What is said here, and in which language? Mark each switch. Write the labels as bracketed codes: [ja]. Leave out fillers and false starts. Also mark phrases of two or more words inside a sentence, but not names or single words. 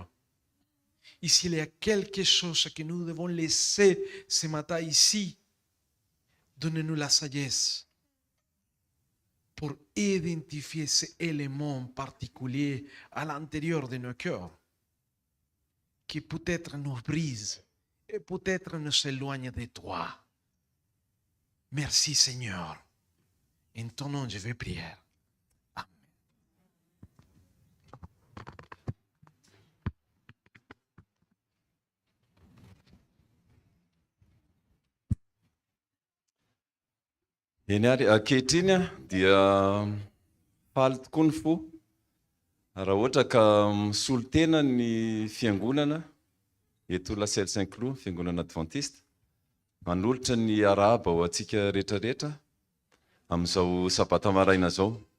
[fr] Et s'il y a quelque chose que nous devons laisser ce matin ici, donne-nous la sagesse pour identifier ces éléments particuliers à l'intérieur de nos cœurs qui peut-être nous brisent et peut-être nous éloignent de toi. Merci Seigneur. En ton nom je vais prier. Amen. [mg] Eny ary ankehitriny dia faly tokoa ny fo raha ohatra ka misolo tena ny fiangonana eto La Selle Saint-Cloud, fiangonana adventiste, manolotra ny arahaba ho antsika rehetrarehetra amin'izao sabata maraina zao.